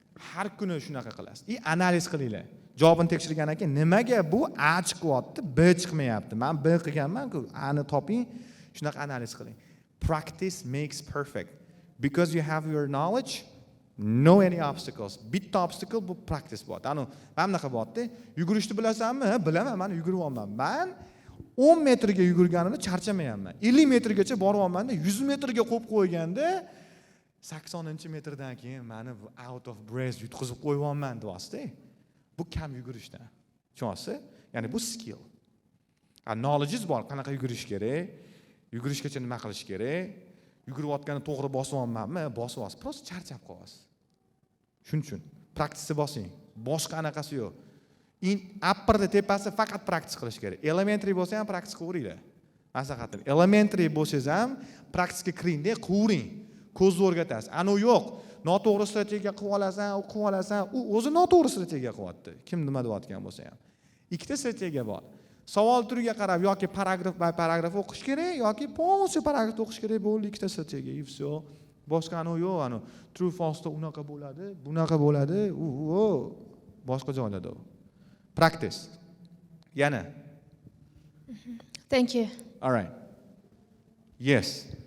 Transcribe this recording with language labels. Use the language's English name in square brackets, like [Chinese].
[Uzbek] Har kuni shunaqa qilasiz. Analiz qilinglar. Javobini tekshirgandan keyin nimaga bu A chiqyapti, B chiqmayapti? Men B qilganman-ku, A ni toping, shunaqa analiz qiling. [English] Practice makes perfect. Because you have your knowledge, no any obstacles. [Uzbek] Bitta obstacle bu practice bo'ladi. Ana, men bunaqa bo'ldi. Yugurishni bilasanmi? Bilaman, men yuguryapman. Men 10 metrga yugurganimda charchamayapman. 50 metrgacha boryapman-da, 100 metrga qo'yib qo'yganda 80-metrdan keyin meni out of breath yutqizib qo'yyapman deyapsiz-da. Bu kam yugurishdan. Tushunyapsiz? Ya'ni bu skill. Knowledge bor, qanaqa yugurish kerak, yugurishgacha nima qilish kerak, yugurayotganda to'g'ri bosyapmanmi, bosyapsiz, prosta charchab qolyapsiz. Shuning uchun practice bosing. Boshqa anaqasi yo'q. Upperda tepasi faqat practice qilish kerak. Elementary bo'lsa ham practice qilavering. Maslahatim. Elementary bo'lsangiz ham practicega kiringda, qilavering. Ko'zni o'rgatasiz. Ana yo'q. Noto'g'ri strategiya qilib olasan, u o'zi noto'g'ri strategiya qilyapti. Kim nima deyotgan bo'lsa ham. Ikkita strategiya bor. Savol turiga qarab yoki paragraf by paragraf o'qish kerak yoki полностью paragraf o'qish kerak bo'ldi, ikkita strategiya. [Russian] И всё. [Uzbek] boshqa yo'q, true false da unaqa bo'ladi, bunaqa bo'ladi, boshqa joylarda u. Practice. Yana. [English] Thank you. All right. Yes.